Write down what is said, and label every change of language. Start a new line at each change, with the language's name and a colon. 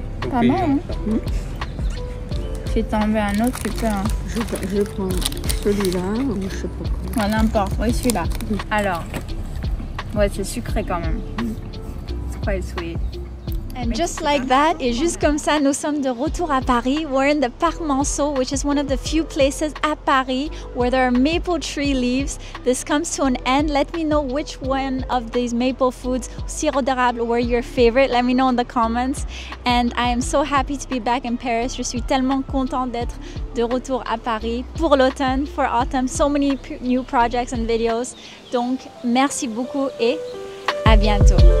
French: Pas mal, hein? Si t'en veux un autre, tu peux. Hein? Je prends celui-là, ou je sais pas quoi. N'importe, oui, celui-là. Alors, ouais, c'est sucré quand même.
English: It's quite sweet. And just like that,
French: et juste comme ça,
English: nous sommes de retour à Paris. We're in the Parc Monceau, which is one of the few places at Paris where there are maple tree leaves. This comes to an end. Let me know which one of these maple foods, sirop d'érable, were your favorite. Let me know in the comments. And I am so happy to be back in Paris.
French: Je suis tellement contente d'être de retour à Paris pour l'automne,
English: for autumn. So many new projects and videos.
French: Donc, merci beaucoup et à bientôt.